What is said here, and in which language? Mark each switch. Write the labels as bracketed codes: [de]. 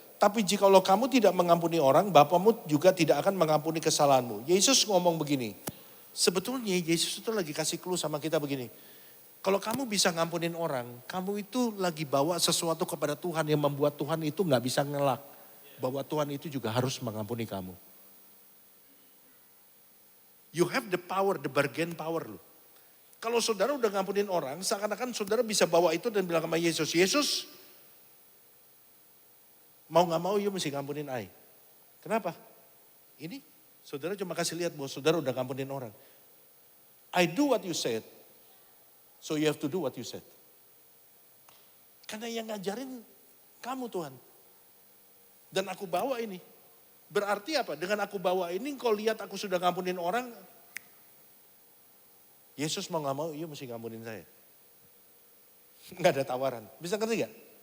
[id] Tapi jikalau kamu tidak mengampuni orang, Bapamu juga tidak akan mengampuni kesalahanmu. Yesus ngomong begini. Sebetulnya Yesus itu lagi kasih clue sama kita begini. Kalau kamu bisa ngampunin orang, kamu itu lagi bawa sesuatu kepada Tuhan yang membuat Tuhan itu gak bisa ngelak. Bahwa Tuhan itu juga harus mengampuni kamu. [en] You have the power, the bargain power loh. [id] Kalau saudara udah ngampunin orang, seakan-akan saudara bisa bawa itu dan bilang sama Yesus, Yesus, mau gak mau [en] you [id] mesti ngampunin [en] I. [id] Kenapa? Ini saudara cuma kasih lihat bahwa saudara udah ngampunin orang. [en] I do what you said, so you have to do what you said. [id] Karena yang ngajarin kamu Tuhan. Dan aku bawa ini. Berarti apa? Dengan aku bawa ini, kau lihat aku sudah ngampunin orang. Yesus mau gak mau, [en] you [id] mesti ngampunin saya. Gak ada tawaran. Bisa ngerti gak?